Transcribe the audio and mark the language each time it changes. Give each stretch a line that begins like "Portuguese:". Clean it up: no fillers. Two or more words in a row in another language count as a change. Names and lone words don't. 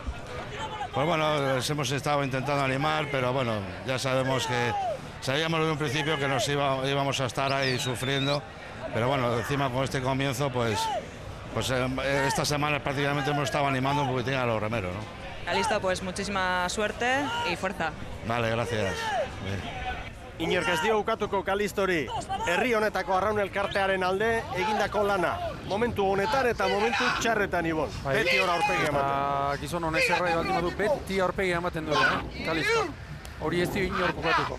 Spanish: Pues bueno, les hemos estado intentando animar, pero bueno, ya sabíamos desde un principio que nos íbamos a estar ahí sufriendo, pero bueno, encima con este comienzo, pues esta semana prácticamente hemos estado animando un poquitín a los remeros, ¿no? Calisto, pues muchísima suerte y fuerza. Vale, gracias.
Basque: Inork ez dio ukatuko Kalistori, herri honetako arraun elkartearen alde egindako lana. Momentu honetan eta momentu txarretan, Ibon. Beti hor aurpegi ematen. Gizon honez errai bat du, beti aurpegi ematen du, Kalisto. Hori ez dio inork ukatuko.